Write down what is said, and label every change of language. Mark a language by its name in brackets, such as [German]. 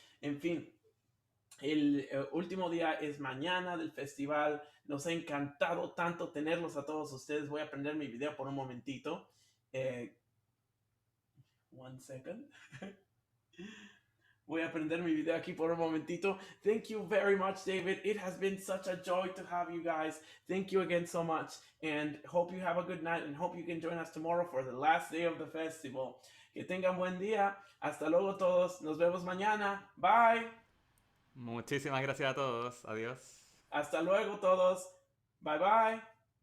[Spanish] En fin, el último día es mañana del festival. Nos ha encantado tanto tenerlos a todos ustedes. Voy a prender mi video por un momentito. [English] One second. [Spanish] Voy a prender mi video aquí por un momentito. [English] Thank you very much, David. It has been such a joy to have you guys. Thank you again so much. And hope you have a good night, and hope you can join us tomorrow for the last day of the festival. [Spanish] Que tengan buen día. Hasta luego todos. Nos vemos mañana. Bye. Muchísimas gracias a todos. Adiós. Hasta luego todos. Bye bye.